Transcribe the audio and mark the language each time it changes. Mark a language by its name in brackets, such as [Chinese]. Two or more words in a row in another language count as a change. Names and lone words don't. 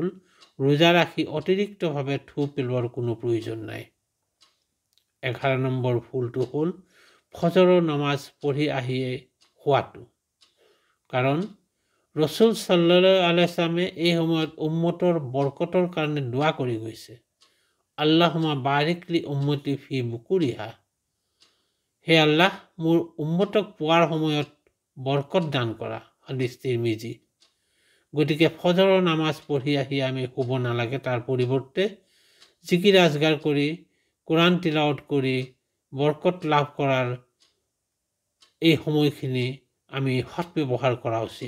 [Assamese] ৰোজা ৰাখি অতিৰিক্তভাৱে থু পেলোৱাৰ কোনো প্ৰয়োজন নাই। 11 নম্বৰ ভুলটো হ'ল ফজৰৰ নামাজ পঢ়ি আহিয়ে শোৱাটো। কাৰণ ৰসুল [Arabic] صلى الله عليه وسلم [Assamese] এই সময়ত উম্মতৰ বৰকতৰ কাৰণে দোৱা কৰি গৈছে, [Arabic] اللهم بارك لأمتي في بكورها. [Assamese] হে আল্লাহ, মোৰ উম্মতক পোৱাৰ সময়ত বৰকত দান কৰা। হাদিছ তিৰমিজি। গতিকে ফজৰৰ নামাজ পঢ়ি আহি আমি শুব নালাগে, তাৰ পৰিৱৰ্তে জিকিৰ আজগাৰ কৰি কোৰআন তিলাৱত কৰি বৰকত লাভ কৰাৰ এই সময়খিনি আমি সৎব্যৱহাৰ কৰা উচিত।